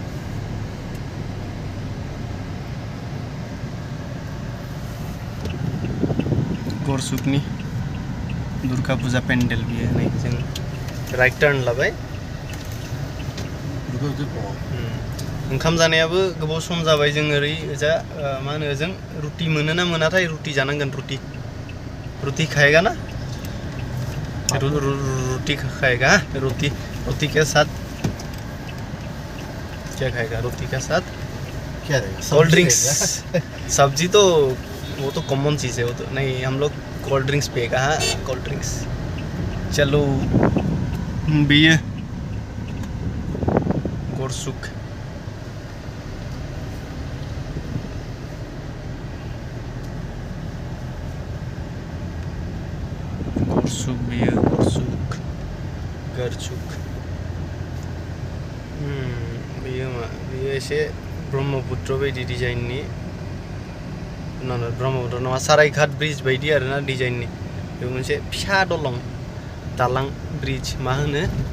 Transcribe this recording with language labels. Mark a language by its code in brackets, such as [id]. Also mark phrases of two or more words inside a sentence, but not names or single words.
[brx] गरसुकनि दुर्गा फुजा पेन्डेल बियो नै जों राइट टार्न लाबाय ओंखाम जानायाबो गोबाव सम जाबाय जों ओरै जा मा होनो ओजों रुटि मोनो ना मोनाथाय रुटि जानांगोन [hi] रुटि खाएगा ना रुटि खाएगा रुटि के साथ क्या खाएगा रुटि के साथ क्या रहेगा [en] cold drinks [hi] सब्जी तो वो तो कॉमन चीज़ है वो तो नहीं हम लोग [en] cold drinks [hi] पिएगा हाँ [en] cold drinks [hi] चलो [brx] बिये गरसुक बिये गरसुक बियो एसे ब्रह्मपुत्र बायदि डिजाइननि ब्रह्मपुत्र नङा सारायघाट ब्रिज बायदि आरोना डिजाइननि बे मोनसे फिसा दालां ब्रिज मा होनो